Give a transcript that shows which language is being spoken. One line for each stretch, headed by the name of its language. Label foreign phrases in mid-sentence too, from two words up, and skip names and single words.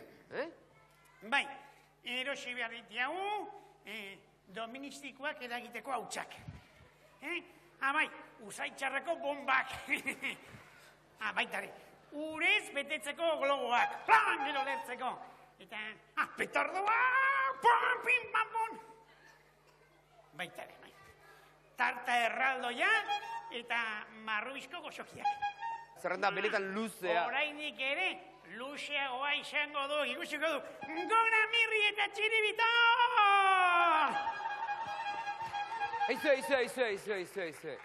Basque: Bai, erosi behar ditiagu, doministikoak eragiteko hautsak. Bai, usaitxarreko bombak. Baitare, urez betetzeko globoak, plan gero lertzeko. Eta, petardoa, pam, pim, pam, pam. Baitare, tarta erraldoia, eta marrubizko gozokiak. Zerrenda benetan luzea. Orainik ere, luzeagoa izango du, ikusiko du. Gora Mirri eta Txiribito! Aizu.